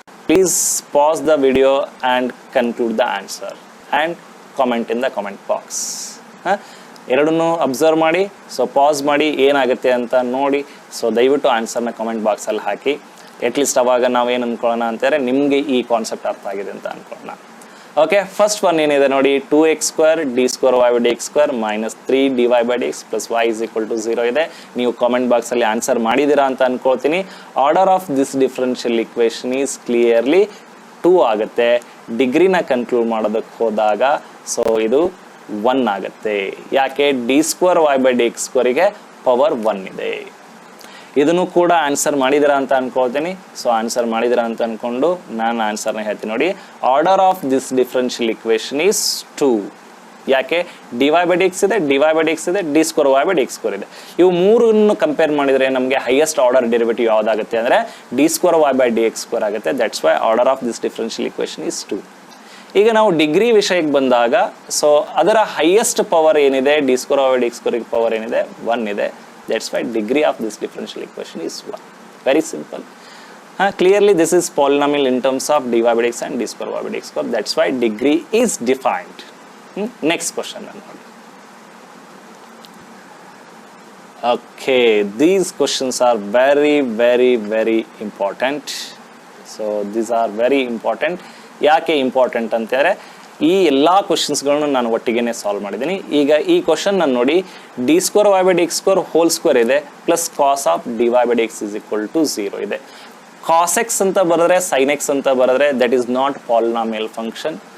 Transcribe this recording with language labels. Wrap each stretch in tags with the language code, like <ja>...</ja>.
<en>Please pause the video and conclude the answer and comment in the comment box.</en> <kn>ಎರಡನ್ನೂ observe ಮಾಡಿ, so pass ಮಾಡಿ ಏನಾಗುತ್ತೆ ಅಂತ ನೋಡಿ. ಸೊ ದಯವಿಟ್ಟು ಆನ್ಸರ್ನ ಕಮೆಂಟ್ ಬಾಕ್ಸಲ್ಲಿ ಹಾಕಿ. ಅಟ್ಲೀಸ್ಟ್ ಅವಾಗ ನಾವೇನು ಅಂದ್ಕೊಳ್ಳೋಣ ಅಂತಾರೆ, ನಿಮಗೆ ಈ ಕಾನ್ಸೆಪ್ಟ್ ಅರ್ಥ ಆಗಿದೆ ಅಂತ ಅಂದ್ಕೊಳ್ಳೋಣ. ಓಕೆ, ಫಸ್ಟ್ ಒನ್ ಏನಿದೆ ನೋಡಿ,</kn> <en>2x square d square y by dx square minus 3 dy by dx plus y is equal to 0</en> <kn>ಇದೆ. ನೀವು ಕಾಮೆಂಟ್ ಬಾಕ್ಸಲ್ಲಿ ಆನ್ಸರ್ ಮಾಡಿದ್ದೀರಾ ಅಂತ ಅನ್ಕೊಳ್ತೀನಿ.</kn> <en>order of this differential equation is clearly</en> <kn>2 ಆಗುತ್ತೆ. ಡಿಗ್ರಿನ ಕನ್ಕ್ಲೂಡ್ ಮಾಡೋದಕ್ಕೆ ಹೋದಾಗ ಸೊ ಇದು 1 ಆಗುತ್ತೆ. ಯಾಕೆ? D square Y by D X ಸ್ಕ್ವೇರಿಗೆ power 1 ಇದೆ. ಇದನ್ನು ಕೂಡ ಆನ್ಸರ್ ಮಾಡಿದಿರಾ ಅಂತ ಅನ್ಕೊಳ್ತೀನಿ. ಸೊ ಆನ್ಸರ್ ಮಾಡಿದಿರಾ ಅಂತ ಅನ್ಕೊಂಡು ನಾನು ಆನ್ಸರ್ನ ಹೇಳ್ತೀನಿ ನೋಡಿ.</kn> <en>order of this differential equation is</en> <kn>2. ಯಾಕೆ? D Y by D X ಇದೆ, D Y by D X ಇದೆ, D square Y by D X square ಇದೆ. ಇವು ಮೂರನ್ನು ಕಂಪೇರ್ ಮಾಡಿದರೆ ನಮಗೆ ಹೈಯೆಸ್ಟ್ ಆರ್ಡರ್ ಡೆರಿವೇಟಿವ್ ಯಾವುದಾಗುತ್ತೆ ಅಂದರೆ D square Y by D X square ಆಗುತ್ತೆ.</kn> <en>that's why order of this differential equation is</en> <kn>2. ಈಗ ನಾವು ಡಿಗ್ರಿ ವಿಷಯಕ್ಕೆ ಬಂದಾಗ ಸೊ ಅದರ ಹೈಯೆಸ್ಟ್ ಪವರ್ ಏನಿದೆ, D square Y by D X ಸ್ಕ್ವೇರ್ಗೆ ಪವರ್ ಏನಿದೆ 1 ಇದೆ.</kn> <en>That's why degree of this differential equation is 1. Very simple. Clearly this is polynomial in terms of dy by dx and d square y by dx square. That's why degree is defined. Next question. Okay, these questions are very very very important. So these are very important.</en> <kn>ಯಾಕೆ important ಅಂತಂದರೆ ಈ ಎಲ್ಲ ಕ್ವಶನ್ಸ್ಗಳನ್ನು ನಾನು ಒಟ್ಟಿಗೆ solve ಮಾಡಿದ್ದೀನಿ. ಈಗ ಈ question ನಾನು ನೋಡಿ, D square Y by D X square whole square ಇದೆ plus cos of D Y by D X is equal to 0 ಇದೆ. ಕಾಸ್ ಎಕ್ಸ್ ಅಂತ ಬರೆದ್ರೆ ಸೈನ್ ಎಕ್ಸ್ ಅಂತ ಬರೆದ್ರೆ</kn> <en>That is not polynomial function.</en>